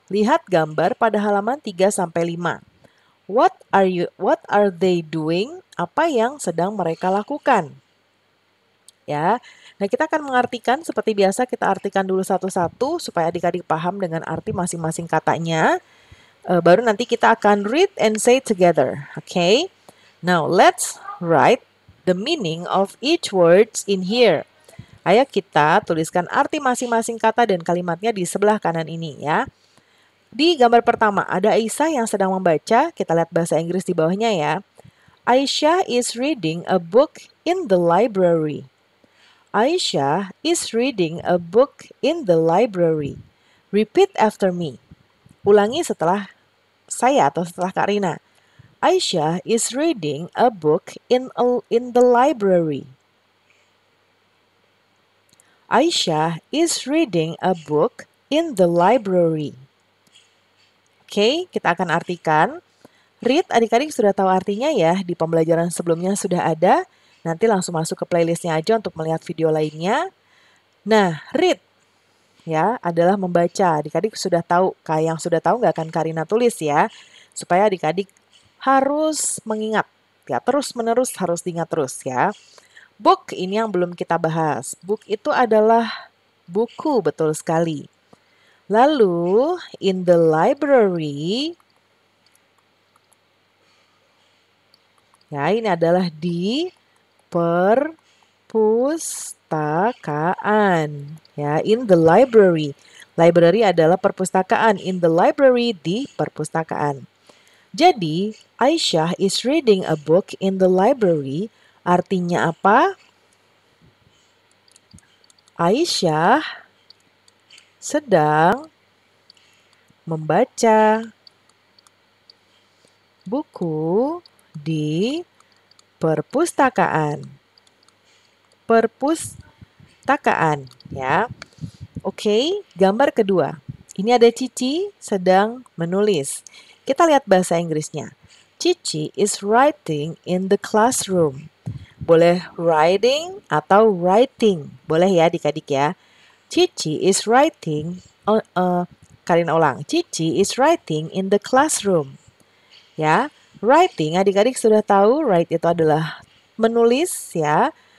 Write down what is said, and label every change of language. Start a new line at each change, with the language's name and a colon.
Indonesian: Lihat gambar pada halaman 3 sampai 5.
English: What are they doing?
Indonesian: Apa yang sedang mereka lakukan? Ya. Nah, kita akan mengartikan seperti biasa, kita artikan dulu satu-satu supaya adik-adik paham dengan arti masing-masing katanya. Baru nanti kita akan
English: read and say together. Okay? Now, let's write the meaning of each words in here.
Indonesian: Ayo kita tuliskan arti masing-masing kata dan kalimatnya di sebelah kanan ini ya. Di gambar pertama ada Aisyah yang sedang membaca. Kita lihat bahasa Inggris di bawahnya ya.
English: Aisyah is reading a book in the library. Aisyah is reading a book in the library. Repeat after me.
Indonesian: Ulangi setelah saya atau setelah Kak Rina.
English: Aisyah is reading a book in the library. Aisyah is reading a book in the library.
Indonesian: Oke, kita akan artikan. Read, adik-adik sudah tahu artinya ya. Di pembelajaran sebelumnya sudah ada. Nanti langsung masuk ke playlistnya aja untuk melihat video lainnya. Nah, read ya adalah membaca. Adik-adik sudah tahu. Kayak yang sudah tahu nggak akan Karina tulis ya. Supaya adik-adik harus mengingat. Ya, terus-menerus harus diingat terus ya. Book ini yang belum kita bahas. Book itu adalah buku, betul sekali. Lalu,
English: in the library,
Indonesian: ya ini adalah di perpustakaan. Ya,
English: in the library.
Indonesian: Library adalah perpustakaan.
English: In the library,
Indonesian: di perpustakaan. Jadi,
English: Aisyah is reading a book in the library.
Indonesian: Artinya apa? Aisyah sedang membaca buku di perpustakaan. Perpustakaan, ya. Oke, gambar kedua. Ini ada Cici sedang menulis. Kita lihat bahasa Inggrisnya.
English: Cici is writing in the classroom.
Indonesian: Boleh writing atau writing. Boleh ya adik-adik ya.
English: Cici is writing,
Indonesian: Karina ulang.
English: Cici is writing in the classroom.
Indonesian: Ya, writing adik-adik sudah tahu, write itu adalah menulis ya.